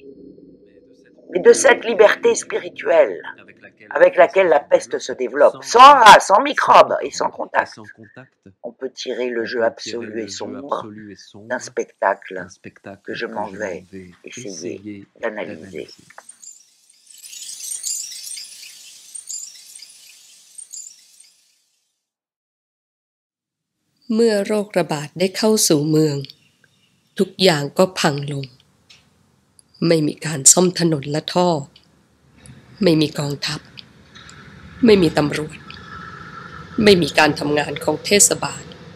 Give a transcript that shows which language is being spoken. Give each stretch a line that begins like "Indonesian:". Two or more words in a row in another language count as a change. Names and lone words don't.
French: Mais de cette liberté spirituelle avec laquelle la peste se développe, sans rat, sans microbes et sans contact, on peut tirer le jeu absolu et sombre d'un spectacle que je m'en vais essayer d'analyser.
Thai: เมื่อโรคระบาดได้เข้าสู่เมืองทุกอย่างก็พังลงไม่มีการซ่อมถนนและท่อไม่มีกองทัพไม่มีตำรวจไม่มีการทำงานของเทศบาล